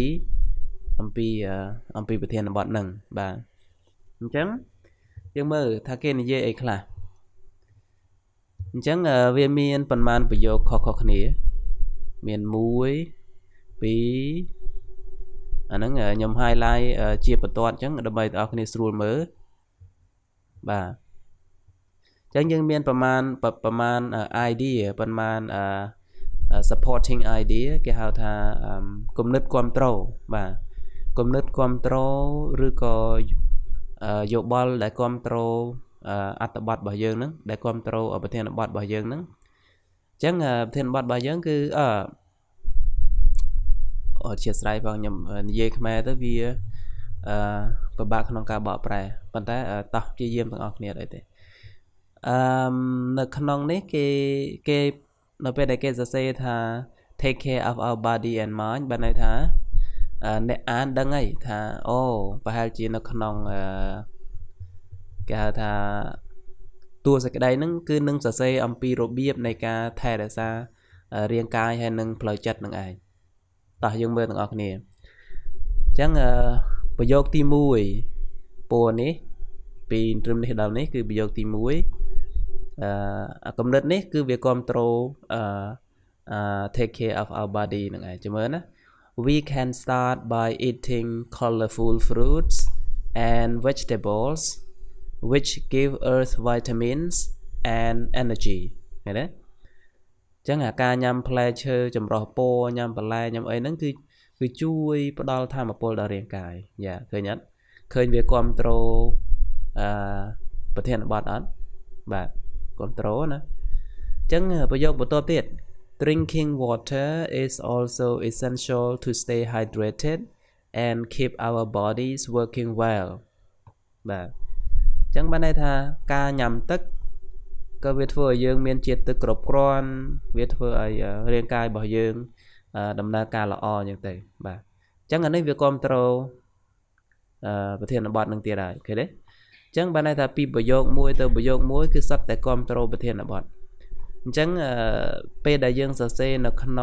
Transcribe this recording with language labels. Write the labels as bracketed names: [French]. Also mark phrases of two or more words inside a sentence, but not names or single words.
[Khmer] ពីប្រធានបទហ្នឹងបាទអញ្ចឹងយើងមើលថាគេនិយាយអីខ្លះអញ្ចឹងវាមានប៉ុន្មានប្រយោគខុសៗគ្នាមាន1 2 អាហ្នឹងខ្ញុំ highlight ជាបន្ទាត់អញ្ចឹងដើម្បីឲ្យអ្នកគ្នាស្រួលមើលបាទអញ្ចឹងយើងមានប្រមាណ idea ប្រមាណ [English] supporting idea [Khmer] គេហៅថាគំនិតគាំទ្របាទគំនិតគាំទ្រឬក៏យោបល់ដែលគាំទ្រអត្ថបទរបស់យើងហ្នឹងដែលគាំទ្រប្រធានបទរបស់យើងហ្នឹងអញ្ចឹងប្រធានបទរបស់យើងគឺ អធិស្ឋានផងខ្ញុំនិយាយខ្មែរទៅវាពិបាកក្នុងការបកប្រែប៉ុន្តែតោះព្យាយាមទាំងអស់គ្នាដែរទេ នៅក្នុងនេះគេនៅពេលដែលគេសរសេរថា [English] take care of our body and mind [Khmer] បានន័ យថាអ្នកអានដឹងហើយថាអូប្រហែលជានៅក្នុងគេហៅថាតួសេចក្តីហ្នឹងគឺនឹងសរសេរអំពីរបៀបនៃការថែរក្សារាងកាយហើយនិងផ្លូវចិត្តនឹងឯងតោះយើងមើលទាំងអស់គ្នាអញ្ចឹងប្រយោគទី1ពណ៌នេះពីត្រឹមនេះដល់នេះគឺប្រយោគទី1 កំណត់នេះគឺវាគ្រប់គ្រង [English] take care of our body [Khmer] នឹងឯងចាំមើលណា [English] we can start by eating colorful fruits and vegetables which give us vitamins and energy [Khmer] ឃើញទេអញ្ចឹងការញ៉ាំផ្លែឈើចម្រុះពណ៌ ញ៉ាំបន្លែញ៉ាំអីហ្នឹងគឺជួយផ្ដល់ថាមពលដល់រាងកាយយ៉ាឃើញអត់ឃើញវាគ្រប់គ្រងប្រធានបទអត់បាទគ្រប់គ្រ ងណាអញ្ចឹងប្រយោគបន្ទាប់ទៀត [English] drinking water is also essential to stay hydrated and keep our bodies working well [Khmer] បាទអ ញ្ចឹងបានន័យថាការញ៉ាំទឹកក៏វាធ្វើឲ្យយើងមានជាតិទឹកគ្រប់គ្រាន់វាធ្វើឲ្យរាងកាយរបស់យើងដំណើរការល្អអញ្ចឹងទៅបាទអញ្ចឹងអានេះវាគ្រប់គ្រងប្រធានបទនឹងទៀតហើយឃើញទេអញ្ចឹងបានន័យថាពីប្រយោគមួយទៅប្រយោគមួយគឺសុទ្ធតែគ្រប់គ្រងប្រធានបទអញ្ចឹងពេលដែលយើងសរសេរនៅ